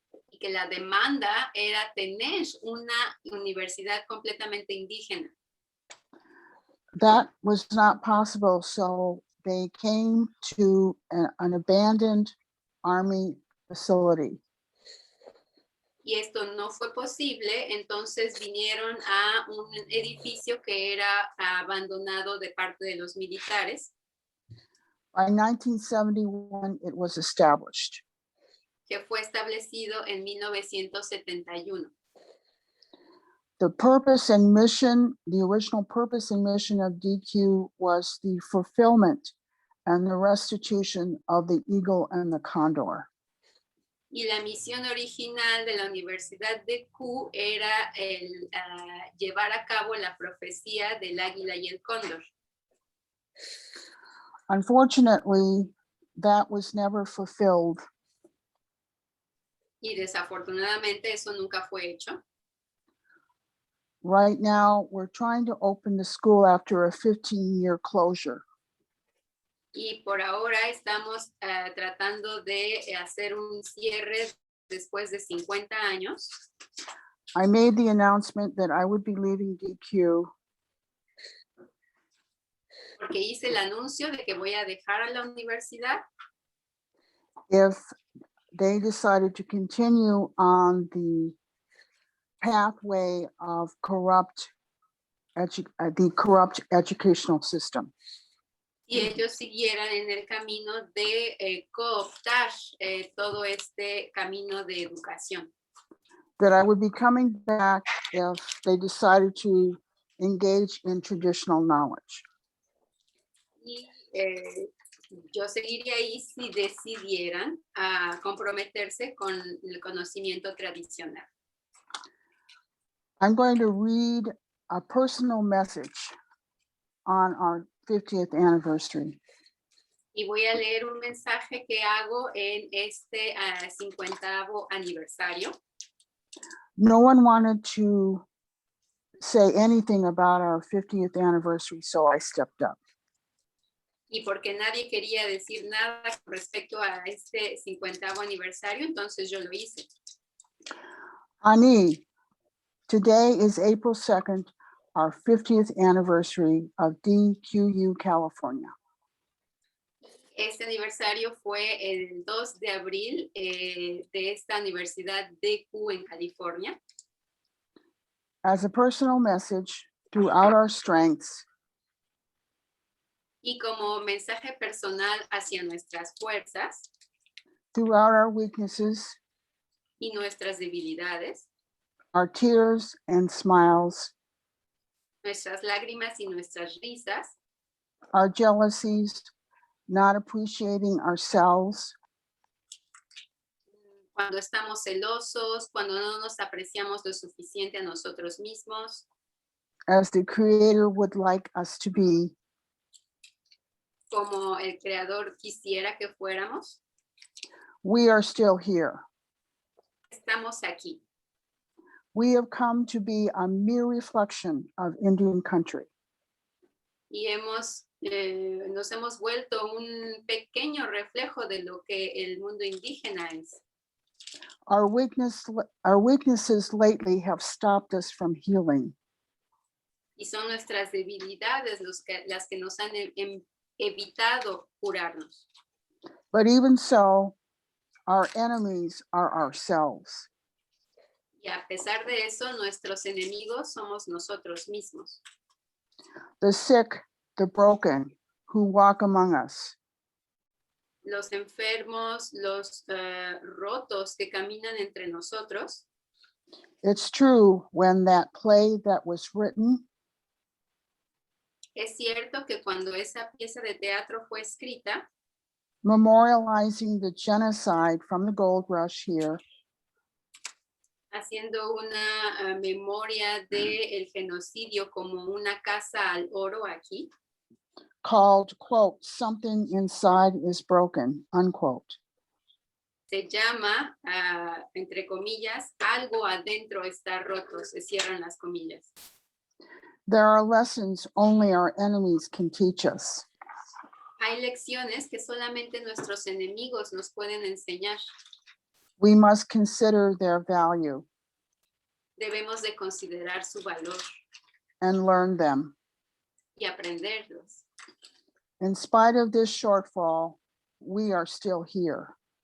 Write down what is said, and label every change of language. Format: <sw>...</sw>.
<es>Y que la demanda era tener una universidad completamente indígena.</es> <en>That was not possible, so they came to an abandoned army facility.</en> <es>Y esto no fue posible, entonces vinieron a un edificio que era abandonado de parte de los militares,</es> <en>By 1971, it was established.</en> <es>que fue establecido en 1971.</es> <en>The purpose and mission, the original purpose and mission of DQ was the fulfillment and the restitution of the eagle and the condor.</en> <es>Y la misión original de la Universidad de Q era el llevar a cabo la profecía del águila y el cóndor.</es> <en>Unfortunately, that was never fulfilled.</en> <es>Y desafortunadamente eso nunca fue hecho.</es> <en>Right now, we're trying to open the school after a 15-year closure.</en> <es>Y por ahora estamos tratando de hacer un cierre después de 50 años.</es> <en>I made the announcement that I would be leaving DQ</en> <es>Porque hice el anuncio de que voy a dejar a la universidad</es> <en>if they decided to continue on the pathway of the corrupt educational system.</en> <es>y ellos siguieran en el camino de cooptar todo este camino de educación.</es> <en>That I would be coming back if they decided to engage in traditional knowledge.</en> <es>Y yo seguiría ahí si decidieran comprometerse con el conocimiento tradicional.</es> <en>I'm going to read a personal message on our 50th anniversary.</en> <es>Y voy a leer un mensaje que hago en este 50º aniversario.</es> <en>No one wanted to say anything about our 50th anniversary, so I stepped up.</en> <es>Y porque nadie quería decir nada con respecto a este 50º aniversario, entonces yo lo hice.</es> <en>Ani, today is April 2nd, our 50th anniversary of DQU, California.</en> <es>Este aniversario fue el 2 de abril de esta Universidad DQ en California.</es> <en>As a personal message, throughout our strengths,</en> <es>Y como mensaje personal hacia nuestras fuerzas</es> <en>throughout our weaknesses,</en> <es>y nuestras debilidades,</es> <en>our tears and smiles,</en> <es>nuestras lágrimas y nuestras risas,</es> <en>our jealousies, not appreciating ourselves,</en> <es>cuando estamos celosos, cuando no nos apreciamos lo suficiente a nosotros mismos,</es> <en>as the Creator would like us to be,</en> <es>como el Creador quisiera que fuéramos,</es> <en>we are still here.</en> <es>estamos aquí.</es> <en>We have come to be a mere reflection of Indian country.</en> <es>Y nos hemos vuelto un pequeño reflejo de lo que el mundo indígena es.</es> <en>Our weaknesses lately have stopped us from healing.</en> <es>Y son nuestras debilidades las que nos han evitado curarnos.</es> <en>But even so, our enemies are ourselves.</en> <es>Y a pesar de eso, nuestros enemigos somos nosotros mismos.</es> <en>The sick, the broken, who walk among us.</en> <es>Los enfermos, los rotos que caminan entre nosotros.</es> <en>It's true, when that play that was written,</en> <es>Es cierto que cuando esa pieza de teatro fue escrita,</es> <en>memorializing the genocide from the gold rush here,</en> <es>haciendo una memoria del genocidio como una casa al oro aquí,</es> <en>called, quote, something inside is broken, unquote.</en> <es>se llama, entre comillas, algo adentro está roto, se cierran las comillas.</es> <en>There are lessons only our enemies can teach us.</en> <es>Hay lecciones que solamente nuestros enemigos nos pueden enseñar.</es> <en>We must consider their value</en> <es>Debemos de considerar su valor</es> <en>and learn them.</en> <es>y aprenderlos.</es> <en>In spite of this shortfall, we are still here.</en>